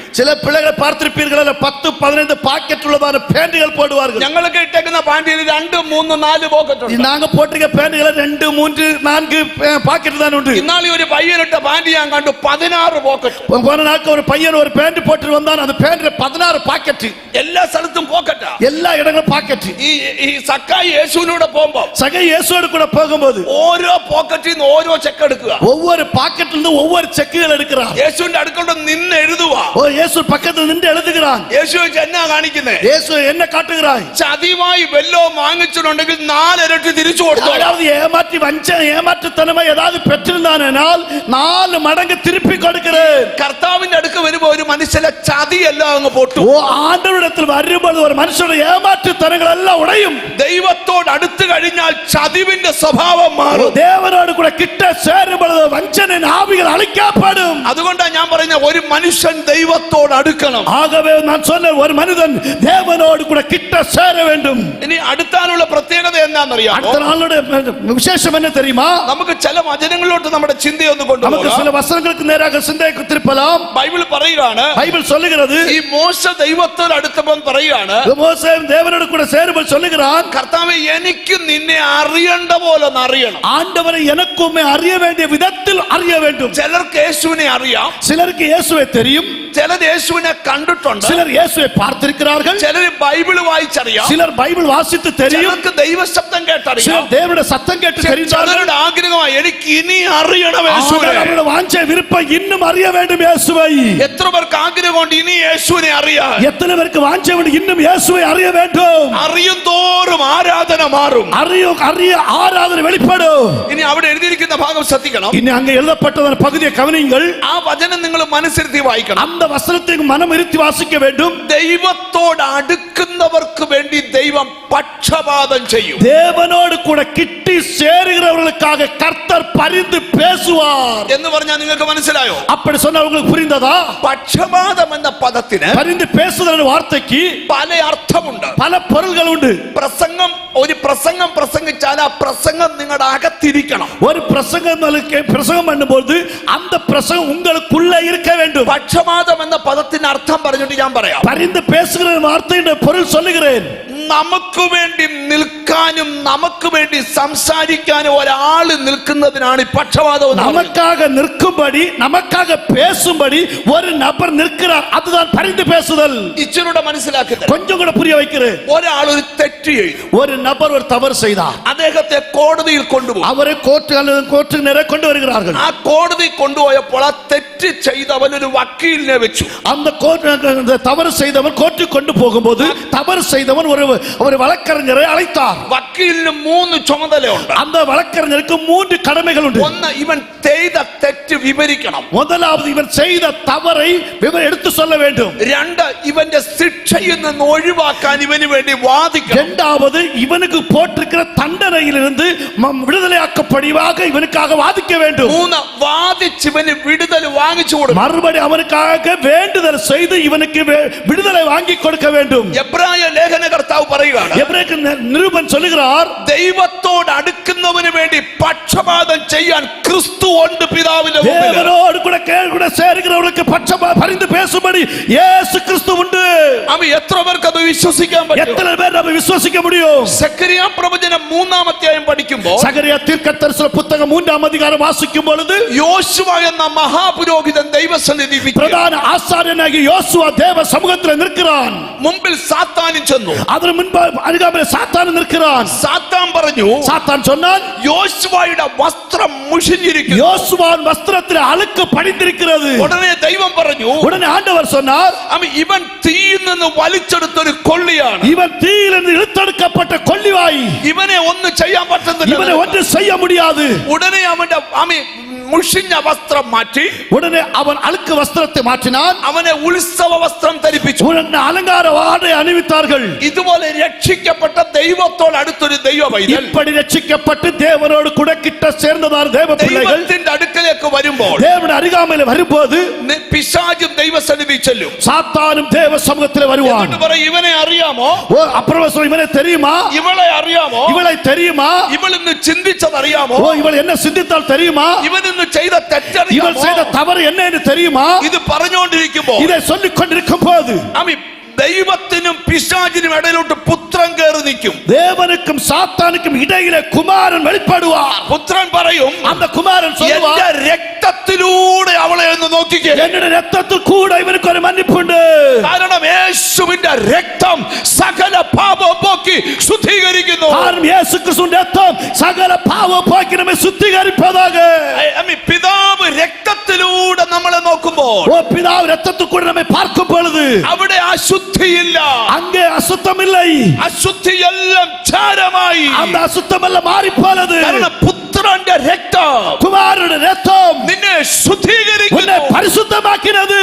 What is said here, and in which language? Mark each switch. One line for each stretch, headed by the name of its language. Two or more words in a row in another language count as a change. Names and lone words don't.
Tamil: சில பிள்ளைகளை பார்த்திருப்பீர்கள், 10-15 பாக்கெட் உள்ளதான பேண்டுகள் போடுவார்கள்.
Malayalam: ഞങ്ങളൊക്കെ ഇട്ടേക്കുന്ന പാന്റിൽ 2, 3, 4 പോക്കറ്റ് ഉണ്ട്.
Tamil: நாங்க போட்டிருக்க பேண்டுகள் 2, 3, 4 பாக்கெட் தான் உண்டு.
Malayalam: ഇന്നാളി ഒരു പയ്യനിട്ട പാന്റ് ഞാൻ കണ്ടു 16 പോക്കറ്റ്.
Tamil: போன நாட்கள் ஒரு பையன் ஒரு பேண்ட் போட்டு வந்தான். அந்த பேண்ட்ல 16 பாக்கெட்.
Malayalam: എല്ലാ സ്ഥലത്തും പോക്കറ്റാ.
Tamil: எல்லா இடங்களும் பாக்கெட்.
Malayalam: ഈ സക്കായി യേശുവിനോട് പോകുമ്പോ,
Tamil: சகை இயேசுவோடு கூட போகும்போது
Malayalam: ഓരോ പോക്കറ്റിൽ നിന്ന് ഓരോ ചെക്ക് എടുക്കുക.
Tamil: ஒவ்வொரு பாக்கெட்ல இருந்து ஒவ்வொரு செக்குகள் எடுக்கிறான்.
Malayalam: യേശുവിന്റെ അടുക്കൊണ്ട് നിന്ന് എഴുതുവാ.
Tamil: ஓ இயேசு பக்கத்தில் நின்று எழுதுகிறான்.
Malayalam: യേശു എന്നാ കാണിക്കുന്നേ?
Tamil: இயேசு என்ன காட்டுகிறாய்?
Malayalam: ചതിവായി വല്ലോ വാങ്ങിച്ചിട്ടുണ്ടെങ്കിൽ 4 ഇരട്ടി തിരിച്ചു കൊടുത്തു.
Tamil: அதாவது ஏமாற்றி வஞ்சனை ஏமாற்றுத்தனமா ஏதாவது பெற்றிருந்தானால் 4 மடங்கு திருப்பி கொடுக்கிறேன்.
Malayalam: കർത്താവിന്റെ അടുക്ക് വരുമ്പോ ഒരു മനുഷ്യന്റെ ചതിയെല്ലാം അങ്ങ് പൊട്ടും.
Tamil: ஓ ஆண்டவரிடத்தில் வரும்போது ஒரு மனுஷனுடைய ஏமாற்றுத்தனங்கள் எல்லாம் உடையும்.
Malayalam: ദൈവത്തോട് അടുത്ത് കഴിഞ്ഞാൽ ചതിവിന്റെ സ്വഭാവം മാറും.
Tamil: தேவனோடு கூட கிட்ட சேரும் பொழுது வஞ்சனை ஆவிகள் அழிக்கப்படும்.
Malayalam: അതുകൊണ്ടാണ് ഞാൻ പറയുന്ന ഒരു മനുഷ്യൻ ദൈവത്തോട് അടുക്കണം.
Tamil: ஆகவே நான் சொன்ன ஒரு மனிதன் தேவனோடு கூட கிட்ட சேர வேண்டும்.
Malayalam: ഇനി അടുത്താനുള്ള പ്രത്യേകത എന്താണെന്നറിയാമോ?
Tamil: அடுத்த நாளுடைய விசேஷம் என்ன தெரியுமா?
Malayalam: നമുക്ക് ചില വചനങ്ങളിലോട്ട് നമ്മുടെ ചിന്തയൊന്ന്
Tamil: நமக்கு
Malayalam: കൊണ്ടുപോകാം.
Tamil: சில வசனங்களுக்கு நேராக சிந்தைக்கு திருப்பலாம்.
Malayalam: ബൈബിൾ പറയുകയാണ്,
Tamil: பைபிள் சொல்லுகிறது,
Malayalam: ഈ മോശ ദൈവത്തോട് അടുത്തപ്പോൾ പറയുകയാണ്,
Tamil: மோசே தேவனோடு கூட சேரும்போது சொல்லுகிறான்,
Malayalam: കർത്താവേ എനിക്ക് നിന്നെ അറിയണ്ട പോലെ ഒന്ന് അറിയണം.
Tamil: ஆண்டவரை எனக்குமே அறிய வேண்டிய விதத்தில் அறிய வேண்டும்.
Malayalam: ചിലർക്ക് യേശുവിനെ അറിയാം,
Tamil: சிலருக்கு இயேசுவை தெரியும்,
Malayalam: ചിലർ യേശുവിനെ കണ്ടിട്ടുണ്ട്,
Tamil: சிலர் இயேசுவை பார்த்திருக்கிறார்கள்,
Malayalam: ചിലർ ബൈബിൾ വായിച്ചറിയാം,
Tamil: சிலர் பைபிள் வாசித்து தெரியும்,
Malayalam: ചിലർക്ക് ദൈവശബ്ദം കേട്ടറിയാം,
Tamil: சிலர் தேவனுடைய சத்தம் கேட்டு தெரிந்தார்கள்.
Malayalam: ചിലരുടെ ആഗ്രഹമായി എനിക്ക് ഇനി അറിയണം യേശുവിനെ.
Tamil: அவருடைய வாஞ்சை விருப்பம் இன்னும் அறிய வேண்டும் இயேசுவை.
Malayalam: എത്ര പേർക്ക് ആഗ്രഹമുണ്ട് ഇനി യേശുവിനെ അറിയാൻ?
Tamil: எத்தனை பேருக்கு வாஞ்சை உண்டு இன்னும் இயேசுவை அறிய வேண்டும்?
Malayalam: അറിയും തോറും ആരാധന മാറും.
Tamil: அறிய ஆராதனை வெளிப்படும்.
Malayalam: ഇനി അവിടെ എഴുതിയിരിക്കുന്ന ഭാഗം ശ്രദ്ധിക്കണം.
Tamil: இனி அங்க எழுதப்பட்டதான பகுதியை கவனியுங்கள்.
Malayalam: ആ വചനം നിങ്ങൾ മനസ്സിരുത്തി വായിക്കണം.
Tamil: அந்த வசனத்தை மனம் இருத்தி வாசிக்க வேண்டும்.
Malayalam: ദൈവത്തോട് അടുക്കുന്നവർക്ക് വേണ്ടി ദൈവം പക്ഷപാതം ചെയ്യും.
Tamil: தேவனோடு கூட கிட்டி சேருகிறவர்களுக்காக கர்த்தர் பரிந்து பேசுவார்
Malayalam: എന്ന് പറഞ്ഞാൽ നിങ്ങൾക്ക് മനസ്സിലായോ?
Tamil: அப்படி சொன்னா உங்களுக்கு புரிந்ததா?
Malayalam: പക്ഷപാതം എന്ന പദത്തിന്
Tamil: பரிந்து பேசுதல் வார்த்தைக்கு
Malayalam: പല അർത്ഥമുണ്ട്.
Tamil: பல பொருள்கள் உண்டு.
Malayalam: ഒരു പ്രസംഗം പ്രസംഗിച്ചാൽ ആ പ്രസംഗം നിങ്ങളുടെ അകത്തിരിക്കണം.
Tamil: ஒரு பிரசங்கம் பண்ணும்போது அந்த பிரசங்கம் உங்களுக்குள்ள இருக்க வேண்டும்.
Malayalam: പക്ഷപാതം എന്ന പദത്തിന്റെ അർത്ഥം പറഞ്ഞിട്ട് ഞാൻ പറയാം.
Tamil: பரிந்து பேசுகிற வார்த்தையின் பொருள் சொல்லுகிறேன்.
Malayalam: നമുക്ക് വേണ്ടി നിൽക്കാനും നമുക്ക് വേണ്ടി സംസാരിക്കാനും ഒരാൾ നിൽക്കുന്നതിനാണ് ഈ പക്ഷപാതം.
Tamil: நமக்காக நிற்கும்படி நமக்காக பேசும்படி ஒரு நபர் நிற்கிறார். அதுதான் பரிந்து பேசுதல்.
Malayalam: ഇച്ചിരൂടെ മനസ്സിലാക്കി
Tamil: கொஞ்சம் கூட புரிய வைக்கிறேன்.
Malayalam: ഒരാൾ ഒരു തെറ്റ് ചെയ്തു,
Tamil: ஒரு நபர் ஒரு தவறு செய்தார்.
Malayalam: അദ്ദേഹത്തെ കോടതിയിൽ കൊണ്ടുപോകും.
Tamil: அவரை கோர்ட்டு நேரே கொண்டு வருகிறார்கள்.
Malayalam: ആ കോടതി കൊണ്ടുപോയപ്പോൾ ആ തെറ്റ് ചെയ്തവൻ ഒരു വക്കീലിനെ വെച്ചു.
Tamil: அந்த தவறு செய்தவன் கோர்ட்டுக்கு கொண்டு போகும்போது தவறு செய்தவன் ஒரு வழக்கறிஞரை அழைத்தார்.
Malayalam: വക്കീലിന് 3 ചുമതലയുണ്ട്.
Tamil: அந்த வழக்கறிஞருக்கு 3 கடமைகள் உண்டு.
Malayalam: ഒന്ന്, ഇവൻ ചെയ്ത തെറ്റ് വിവരിക്കണം.
Tamil: முதலாவது இவன் செய்த தவறை எடுத்து சொல்ல வேண்டும்.
Malayalam: 2, ഇവന്റെ ശിക്ഷയിൽ നിന്ന് ഒഴിവാക്കാൻ ഇവന് വേണ്ടി വാദിക്കണം.
Tamil: இரண்டாவது இவனுக்கு போட்டிருக்கிற தண்டனையிலிருந்து விடுதலையாக்கப்படுவாக இவனுக்காக வாதிக்க வேண்டும்.
Malayalam: 3, വാദിച്ച് ഇവന് വിടുതൽ വാങ്ങിച്ചു കൊടുക്കണം.
Tamil: மறுபடி அவனுக்காக வேண்டுதல் செய்து இவனுக்கு விடுதலை வாங்கி கொடுக்க வேண்டும்.
Malayalam: എബ്രായ ലേഖനകർത്താവ് പറയുകയാണ്,
Tamil: எபிரேய நிருபன் சொல்லுகிறார்,
Malayalam: ദൈവത്തോട് അടുക്കുന്നവന് വേണ്ടി പക്ഷപാതം ചെയ്യാൻ ക്രിസ്തു ഉണ്ട് പിതാവിന്റെ കർത്താവിന്റെ മുമ്പിൽ
Tamil: தேவனோடு கூட சேருகிறவர்களுக்கு பரிந்து பேசும்படி இயேசு கிறிஸ்து உண்டு.
Malayalam: അവ എത്ര പേർക്ക് അത് വിശ്വസിക്കാൻ പറ്റും?
Tamil: எத்தனை பேர் நம்ம விசுவாசிக்க முடியும்?
Malayalam: സെക്കറിയ പ്രവചനം 3-ാം അധ്യായം പഠിക്കുമ്പോൾ
Tamil: சகரியா தீர்க்கதரிசன புத்தகம் 3-ஆம் அதிகாரம் வாசிக்கும் பொழுது
Malayalam: യോശുവ എന്ന മഹാപുരോഹിതൻ ദൈവസന്നിധി
Tamil: பிரதான ஆசாரியனாகிய யோசுவா தேவ சமூகத்தில் நிற்கிறான்.
Malayalam: മുമ്പിൽ സാത്താനും ചെന്നു.
Tamil: அதற்கு முன்பு அருகாமையிலே சாத்தான் நிற்கிறான்.
Malayalam: സാത്താൻ പറഞ്ഞു,
Tamil: சாத்தான் சொன்னான்,
Malayalam: യോശുവയുടെ വസ്ത്രം മുഷിഞ്ഞിരിക്കുന്നു.
Tamil: யோசுவாவின் வஸ்திரத்தில் அழுக்கு படிந்திருக்கிறது.
Malayalam: ഉടനെ ദൈവം പറഞ്ഞു,
Tamil: உடனே ஆண்டவர் சொன்னார்,
Malayalam: ഇവൻ തീയിൽ നിന്ന് വലിച്ചെടുത്തൊരു കൊള്ളിയാണ്.
Tamil: இவன் தீயிலிருந்து இழுத்தெடுக்கப்பட்ட கொள்ளிவாய்.
Malayalam: ഇവനെ ഒന്നും ചെയ്യാൻ പറ്റുന്നില്ല.
Tamil: இவனை ஒன்று செய்ய முடியாது.
Malayalam: ഉടനെ അവന്റെ മുഷിഞ്ഞ വസ്ത്രം മാറ്റി,
Tamil: உடனே அவன் அழுக்கு வஸ்திரத்தை மாற்றினான்.
Malayalam: അവനെ ഉത്സവ വസ്ത്രം ധരിപ്പിച്ചു.
Tamil: உடனே அலங்கார ஆடை அணிவித்தார்கள்.
Malayalam: ഇതുപോലെ രക്ഷിക്കപ്പെട്ട ദൈവത്തോട് അടുത്തൊരു ദൈവ പൈതൽ,
Tamil: இப்படி ரட்சிக்கப்பட்டு தேவனோடு கூட கிட்ட சேர்ந்ததார் தேவ பிள்ளைகள்
Malayalam: ദൈവത്തിന്റെ അടുക്കലേക്ക് വരുമ്പോൾ
Tamil: தேவன் அருகாமையில் வரும்போது
Malayalam: പിശാചും ദൈവസന്നിധി ചെല്ലും.
Tamil: சாத்தானும் தேவ சமூகத்தில் வருவான்.
Malayalam: എന്നിട്ട് പറയും, ഇവനെ അറിയാമോ?
Tamil: ஓ அப்புறம் இவனை தெரியுமா?
Malayalam: ഇവളെ അറിയാമോ?
Tamil: இவளை தெரியுமா?
Malayalam: ഇവൾ ഇന്ന് ചിന്തിച്ചത് അറിയാമോ?
Tamil: ஓ இவள் என்ன சிந்தித்தால் தெரியுமா?
Malayalam: ഇവൻ ഇന്ന് ചെയ്ത തെറ്ററിയാമോ?
Tamil: இவள் செய்த தவறு என்ன என்று தெரியுமா?
Malayalam: ഇത് പറഞ്ഞുകൊണ്ടിരിക്കുമ്പോൾ
Tamil: இதை சொல்லிக் கொண்டிருக்கும் போது
Malayalam: ദൈവത്തിനും പിശാചിനും ഇടയിലോട്ട് പുത്രൻ കയറി നിൽക്കും.
Tamil: தேவனுக்கும் சாத்தானுக்கும் இடையிலே குமாரன் வெளிப்படுவார்.
Malayalam: പുത്രൻ പറയും,
Tamil: அந்த குமாரன் சொல்லுவார்,
Malayalam: എന്റെ രക്തത്തിലൂടെ അവളെ ഒന്ന് നോക്കിക്കേ.
Tamil: என்னுடைய ரத்தத்தில் கூட இவனுக்கு ஒரு மன்னிப்புண்டு.
Malayalam: കാരണം യേശുവിന്റെ രക്തം സകല പാപം പോക്കി ശുദ്ധീകരിക്കുന്നു.
Tamil: காரணம் இயேசு கிறிஸ்துவின் ரத்தம் சகல பாவ போக்கி நம்மை சுத்திகரிப்பதாக.
Malayalam: പിതാവ് രക്തത്തിലൂടെ നമ്മളെ നോക്കുമ്പോൾ,
Tamil: ஓ பிதாவு ரத்தத்தில் கூட நம்மை பார்க்கும் பொழுது
Malayalam: അവിടെ അശുദ്ധിയില്ല,
Tamil: அங்கே அசுத்தம் இல்லை.
Malayalam: അശുദ്ധിയെല്ലാം ചാരമായി.
Tamil: அந்த அசுத்தம் எல்லாம் மாறி போனது.
Malayalam: കാരണം പുത്രന്റെ രക്തം,
Tamil: குமாரனுடைய ரத்தம்
Malayalam: നിന്നെ ശുദ്ധീകരിക്കുന്നു,
Tamil: உன்னை பரிசுத்தமாக்கினது.